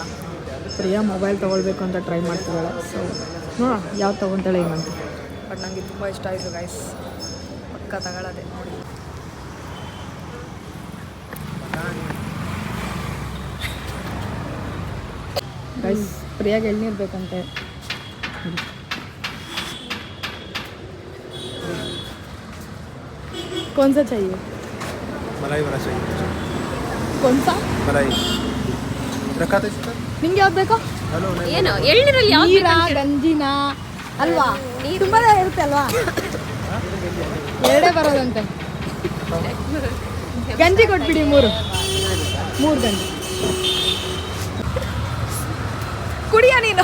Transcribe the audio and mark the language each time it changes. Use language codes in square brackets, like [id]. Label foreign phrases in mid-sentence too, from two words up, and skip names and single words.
[kn] ಪ್ರಿಯಾ ಮೊಬೈಲ್ ತೊಗೊಳ್ಬೇಕು ಅಂತ ಟ್ರೈ ಮಾಡ್ತಿದ್ದಾಳೆ. ಸೊ ನೋಡೋಣ ಯಾವ್ದು ತೊಗೊತಾಳೆ ಏನಂತ. ಬಟ್ ನನಗೆ ತುಂಬ ಇಷ್ಟ ಆಯಿತು ಗೈಸ್, ಪಕ್ಕ ತಗೊಳ್ಳೋದೆ ನೋಡಿ. ಗೈಸ್, ಪ್ರಿಯಾಗೆ ಎಳ್ನೀರು ಬೇಕಂತೆ. [hi] कौन सा चाहिए? मलाई वाला चाहिए. कौन सा? मलाई रखा था इसका. [kn] ನಿಂಗೆ ಯಾವ್ದು ಬೇಕು? ಏನು ಎಳ್ನೀರಲ್ಲಿ ಯಾವ್ದು ನೀರಾ ಗಂಜಿನ ಅಲ್ವಾ? ತುಂಬಾ ಇರುತ್ತೆ ಅಲ್ವಾ? ಎರಡೇ ಬರೋದಂತೆ. ಗಂಜಿ ಕೊಟ್ಬಿಡಿ, ಮೂರು ಗಂಜಿ ಕುಡಿಯ ನೀನು.